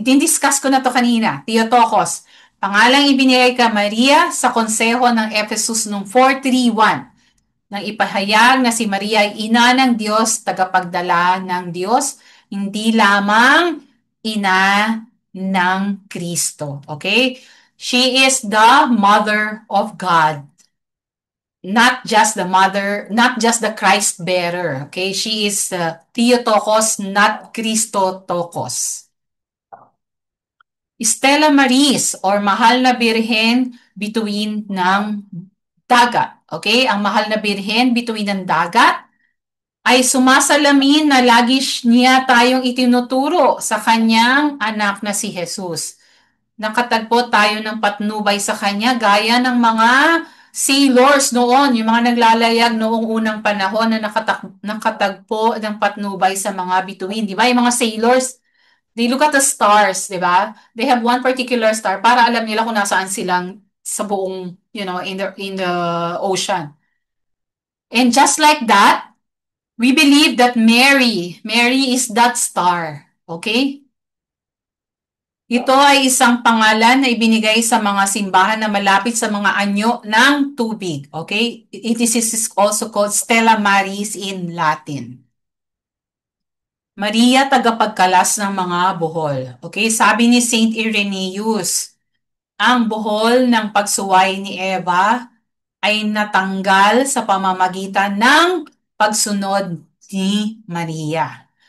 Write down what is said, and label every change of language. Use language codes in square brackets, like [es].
[tl] Din-discuss ko na to kanina. Theotokos. Pangalang ibinigay ka Maria sa konseho ng Ephesus noong 431 nang ipahayag na si Maria ay ina ng Diyos, tagapagdala ng Diyos, hindi lamang ina ng Kristo. [en] Okay? She is the mother of God, not just the mother, not just the Christ bearer. Okay? She is Theotokos, not Christotokos. [tl] Stella Maris or mahal na birhen bituin ng dagat. Okay? Ang mahal na birhen bituin ng dagat ay sumasalamin na lagi niya tayong itinuturo sa kanyang anak na si Jesus. Nakatagpo tayo ng patnubay sa kanya gaya ng mga sailors noon, yung mga naglalayag noong unang panahon na nakatagpo ng patnubay sa mga bituin. Di ba? Yung mga sailors, [en] they look at the stars, [tl] di ba? [en] They have one particular star [tl] para alam nila kung nasaan silang sa buong, [en] in the ocean. And just like that, we believe that Mary is that star. Okay? [tl] Ito ay isang pangalan na ibinigay sa mga simbahan na malapit sa mga anyo ng tubig. [en] Okay? It is also called Stella Maris in Latin. [tl] Maria, tagapagkalas ng mga buhol. Okay? Sabi ni Saint Irenaeus, ang buhol ng pagsuway ni Eva ay natanggal sa pamamagitan ng pagsunod ni Maria.